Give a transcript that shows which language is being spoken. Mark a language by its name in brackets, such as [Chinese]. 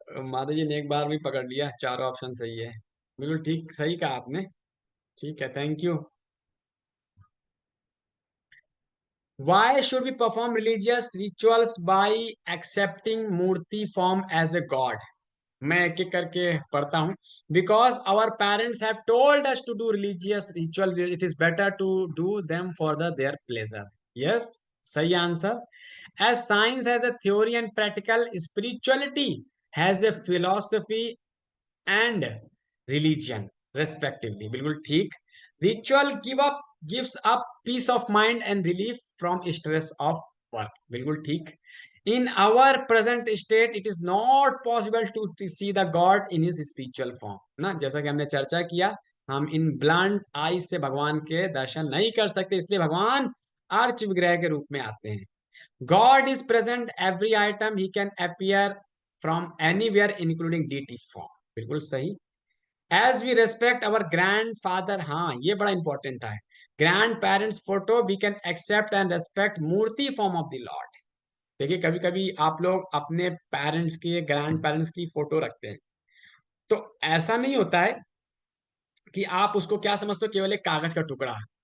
[Hindi] माता जी ने एक बार भी पकड़ लिया, चारों ऑप्शन सही है। बिल्कुल ठीक, सही कहा आपने। ठीक है, thank you. [English] Why should we perform religious rituals by accepting murti form as a god? [Hindi] मैं एक एक करके पढ़ता हूँ। [English] Because our parents have told us to do religious ritual, it is better to do them for their pleasure. Yes, [Hindi] सही answer. [English] As science has a theory and practical, spirituality has a philosophy and religion respectively. [Hindi] बिल्कुल ठीक। [English] Ritual gives up peace of mind and relief from stress of work. [Hindi] बिल्कुल ठीक। [English] In our present state, it is not possible to see the God in his spiritual form. [Hindi] ना, जैसा कि हमने चर्चा किया, हम [English] इन blind eyes [Hindi] से भगवान के दर्शन नहीं कर सकते, इसलिए भगवान अर्च विग्रह के रूप में आते हैं। [English] God is present every item, he can appear from anywhere including deity form. [Hindi] बिल्कुल सही। [English] As we respect our grandfather, [Hindi] हाँ ये बड़ा इंपॉर्टेंट है, [English] Grand parents photo, we can accept and respect murti form of the lord. [Hindi] देखिए, कभी कभी आप लोग अपने पेरेंट्स की, ग्रैंड पेरेंट्स की फोटो रखते हैं, तो ऐसा नहीं होता है कि आप उसको क्या समझते हो, केवल एक कागज का टुकड़ा।